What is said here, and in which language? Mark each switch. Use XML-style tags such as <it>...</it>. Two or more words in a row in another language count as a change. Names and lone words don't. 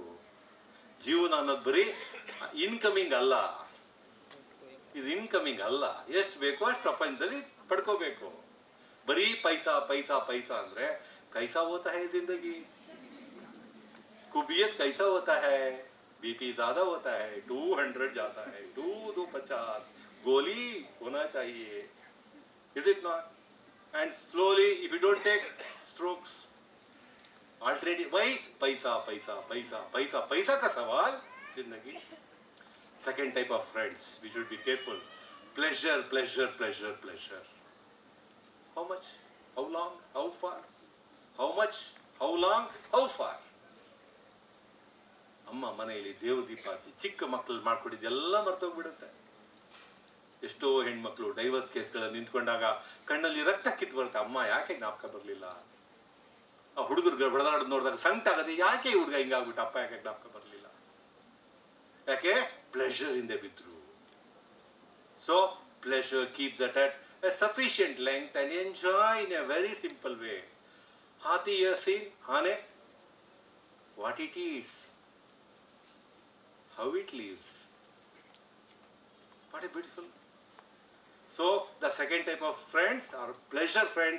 <kn>ಜೀವನ ಅನ್ನೋದು ಬರೀ ಇನ್ಕಮಿಂಗ್ ಅಲ್ಲ, ಇದು ಇನ್ಕಮಿಂಗ್ ಅಲ್ಲ. ಎಷ್ಟು ಬೇಕೋ ಅಷ್ಟು ಪ್ರಪಂಚದಲ್ಲಿ ಪಡ್ಕೋಬೇಕು. ಬರೀ ಪೈಸಾ ಪೈಸಾ ಪೈಸಾ ಅಂದ್ರೆ</kn> <hi>कैसा होता है ज़िंदगी, कुबियत कैसा होता है, बीपी ज्यादा होता है, 200 जाता है, 250 गोली होना चाहिए,</hi> <en>is it not? And slowly, if you don't take strokes, alternative, why?</en> <hi>पैसा पैसा पैसा पैसा पैसा का सवाल जिंदगी.</hi> <en>Second type of friends, we should be careful. Pleasure, pleasure, pleasure, pleasure. How much? How long? How far? How much? How long? How far?</en> <kn>ಅಮ್ಮ ಮನೆಯಲ್ಲಿ ದೇವ್ರ ದೀಪ ಹಚ್ಚಿ ಚಿಕ್ಕ ಮಕ್ಕಳು ಮಾಡ್ಕೊಟ್ಟಿದ್ದೆಲ್ಲ ಮರ್ತೋಗ್ಬಿಡುತ್ತೆ. ಎಷ್ಟೋ ಹೆಣ್ಮಕ್ಳು ಡೈವರ್ಸ್ ಕೇಸ್ಗಳಲ್ಲಿ ನಿಂತ್ಕೊಂಡಾಗ ಕಣ್ಣಲ್ಲಿ ರಕ್ತ ಕಿತ್ತು ಬರುತ್ತೆ. ಅಮ್ಮ ಯಾಕೆ ಜ್ಞಾಪಕ ಬರಲಿಲ್ಲ? ಆ ಹುಡುಗರು ಹೊಡೆದಾಡೋದು ನೋಡಿದಾಗ ಸಂಕಟ ಆಗುತ್ತೆ, ಯಾಕೆ ಹುಡುಗ ಹಿಂಗಾಗ್ಬಿಟ್ಟು, ಅಪ್ಪ ಯಾಕೆ ಜ್ಞಾಪಕ ಬರಲಿಲ್ಲ? ಯಾಕೆ? ಪ್ಲೆಷರ್ ಹಿಂದೆ ಬಿದ್ರು.</kn> <en>so pleasure, keep that at a sufficient length and enjoy in a very simple way. Hathi you have seen? Hane? What it eats, how it lives. What a beautiful. So the second type of friends are pleasure friends.</en>